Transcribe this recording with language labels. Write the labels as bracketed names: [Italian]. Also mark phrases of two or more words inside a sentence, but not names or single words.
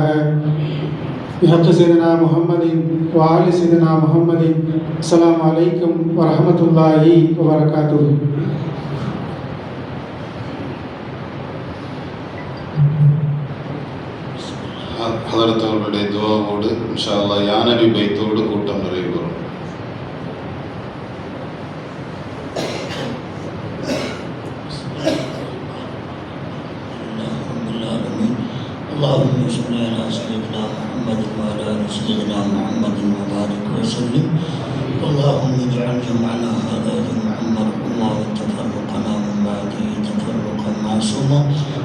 [Arabic] بحق سيدنا محمد وآل سيدنا محمد. السلام عليكم ورحمة الله وبركاته. [Tamil] ஹதரத் அவர்களுடைய துஆவோடு [Arabic] إن شاء الله [Tamil] யா நபி பைத்தோடு கூட்டம் நிறைவு பெறும். [Arabic] اللهم صل على سيدنا محمد وعلى ال سيدنا محمد وبارك وسلم. اللهم اجعل جمعنا هذا جمعا مرحوما وتفرقنا من بعده تفرقا معصوما.